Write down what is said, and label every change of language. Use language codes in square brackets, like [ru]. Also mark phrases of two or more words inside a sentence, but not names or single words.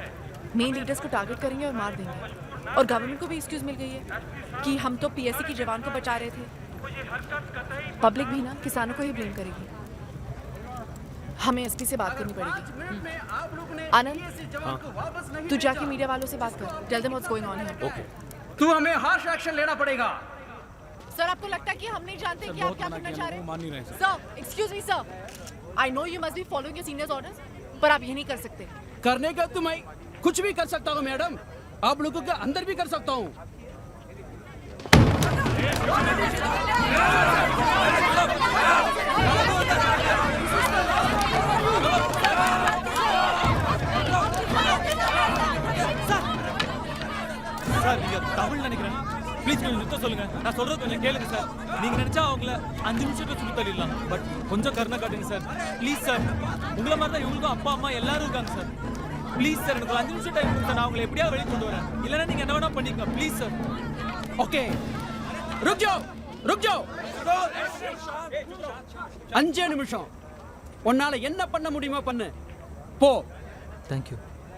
[en] main leaders [hi] को टारगेट करेंगे और मार देंगे और गवर्नमेंट को भी एक्सक्यूज मिल गई है कि हम तो पीएससी की जवान को बचा रहे थे। पब्लिक भी ना किसानों को ही ब्लेम करेगी। हमें एसपी से बात करनी पड़ेगी। आनंद, तू जाके मीडिया वालों से बात कर। [en] Tell them what's going on here. [hi] ओके। तू हमें [en] harsh action [hi] लेना पड़ेगा। सर आपको लगता है कि हम नहीं जानते कि आप क्या करना चाह रहे हैं? मान नहीं रहे सर। [en] Sir, excuse me sir. I know you must be following your seniors orders, [hi] पर आप ये नहीं कर सकते। करने का तो मैं कुछ भी कर सकता हूँ मैडम। आप लोगों के अंदर भी कर सकता हूँ। [ta] சார் நீங்க தமிழ்ல நினைக்கிறேன். ப்ளீஸ் கொஞ்சம் நிறுத்த சொல்லுங்க. நான் சொல்றது கொஞ்சம் கேளுங்க சார். நீங்க நினைச்சா அவங்கள 5 நிமிஷத்துல சுத்தி தள்ளிடலாம். பட் கொஞ்சம் கருணை காட்டுங்க சார். ப்ளீஸ் சார். உங்களை மாதிரி தான் இவங்களுக்கும் அப்பா அம்மா எல்லாரும் இருக்காங்க சார். ப்ளீஸ் சார், எனக்கு 5 நிமிஷம் டைம் கொடுங்க. நான் அவங்களை எப்படியாவது வெளியே கொண்டு வரேன். இல்லைன்னா நீங்க என்ன வேணா பண்ணிக்கங்க. ப்ளீஸ் சார். ஓகே, [hi] रुक जाओ, रुक जाओ. [ta] 5 நிமிஷம். உன்னால என்ன பண்ண முடியுமோ பண்ணு. போ. [en] Thank you.